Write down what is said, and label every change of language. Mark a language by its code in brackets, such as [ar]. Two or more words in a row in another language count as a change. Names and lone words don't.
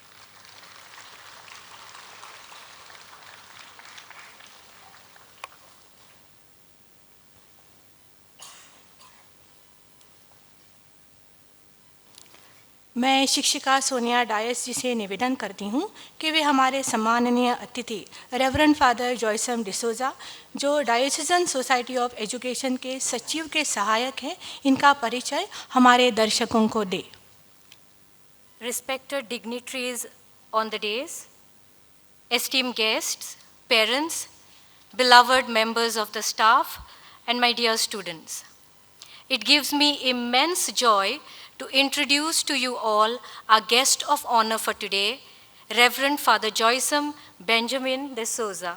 [hi] मैं शिक्षिका सोनिया डायस जी से निवेदन करती हूँ कि वे हमारे सम्माननीय अतिथि रेवरेंड फादर जॉयसम डिसोजा, जो डायोसीजन सोसाइटी ऑफ एजुकेशन के सचिव के सहायक हैं, इनका परिचय हमारे दर्शकों को दें। [en] Respected dignitaries on the dais, esteemed guests, parents, beloved members of the staff, and my dear students. It gives me immense joy to introduce to you all our guest of honor for today, Reverend Father Joycem Benjamin de Souza.